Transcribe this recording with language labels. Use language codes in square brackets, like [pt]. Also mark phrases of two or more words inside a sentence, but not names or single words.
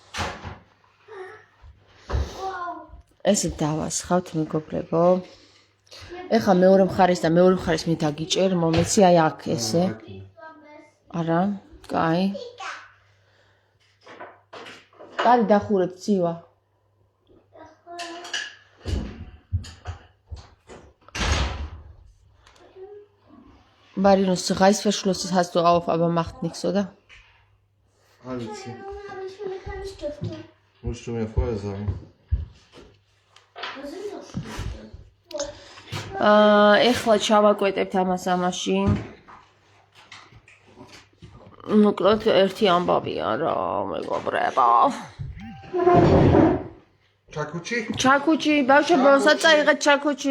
[ka] ესე დავასხავთ მეგობრებო. ეხლა მეორე მხარეს და მეორე მხარეს მე დაგიჭერ, მომეცი აი აქ ესე. არა, კაი. კარი დახურეთ ცივა. [de] Marinos Reißverschluss hast du auf, aber macht nichts, oder? Alice. Musst du mir vorher sagen. [ka] ეხლა ჩავაკვეტებთ ამას ამაში. მოკლედ ერთი ამბავია რა, მეგობრებო. ჩაკუჩი, ბავშვებო, საწაიღეთ ჩაკუჩი.